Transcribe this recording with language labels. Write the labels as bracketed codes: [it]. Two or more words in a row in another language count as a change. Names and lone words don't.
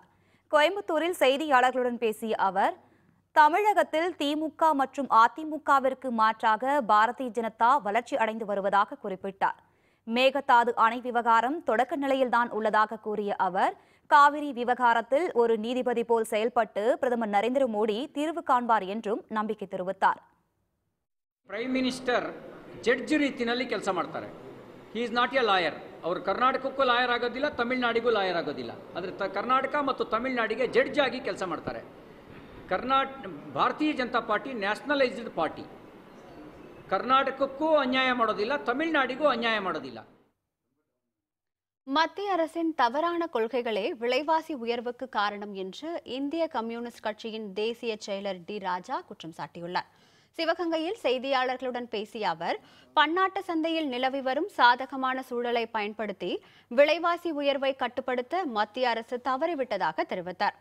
[ta] கோயம்புத்தூரில் செய்தியாளர்களுடன் பேசிய அவர், தமிழகத்தில் திமுக மற்றும் அதிமுகவிற்கு மாற்றாக பாரதிய ஜனதா வளர்ச்சி அடைந்து வருவதாக குறிப்பிட்டார். மேகதாது அணை விவகாரம் தொடக்க நிலையில்தான் உள்ளதாக கூறிய அவர், காவிரி விவகாரத்தில் ஒரு நீதிபதி போல் செயல்பட்டு பிரதமர் நரேந்திர மோடி தீர்வு காண்பார் என்றும் நம்பிக்கை தெரிவித்தார். [en] prime minister judge [kn] ರೀತಿಯಲ್ಲಿ ಕೆಲಸ ಮಾಡ್ತಾರೆ. [en] he is not a lawyer. [kn] ಅವರು ಕರ್ನಾಟಕಕ್ಕೂ ಲಾಯರ್ ಆಗೋದಿಲ್ಲ, ತಮಿಳುನಾಡಿಗೂ ಲಾಯರ್ ಆಗೋದಿಲ್ಲ. ಆದರೆ ಕರ್ನಾಟಕ ಮತ್ತು ತಮಿಳುನಾಡಿಗೆ ಜಡ್ಜ್ ಆಗಿ ಕೆಲಸ ಮಾಡ್ತಾರೆ. ಭಾರತೀಯ ಜನತಾ ಪಾರ್ಟಿ [en] nationalized party. [kn] ಕರ್ನಾಟಕಕ್ಕೂ ಅನ್ಯಾಯ ಮಾಡೋದಿಲ್ಲ, ತಮಿಳುನಾಡಿಗೂ ಅನ್ಯಾಯ ಮಾಡೋದಿಲ್ಲ. [ta] மத்திய அரசின் தவறான கொள்கைகளே விலைவாசி உயர்வுக்கு காரணம் என்று இந்திய கம்யூனிஸ்ட் கட்சியின் தேசிய செயலர் டி. ராஜா குற்றம் சாட்டியுள்ளார். சிவகங்கையில் செய்தியாளர்களுடன் பேசிய அவர், பன்னாட்டு சந்தையில் நிலவி வரும் சாதகமான சூழலை பயன்படுத்தி விலைவாசி உயர்வை கட்டுப்படுத்த மத்திய அரசு தவறிவிட்டதாக தெரிவித்தார்.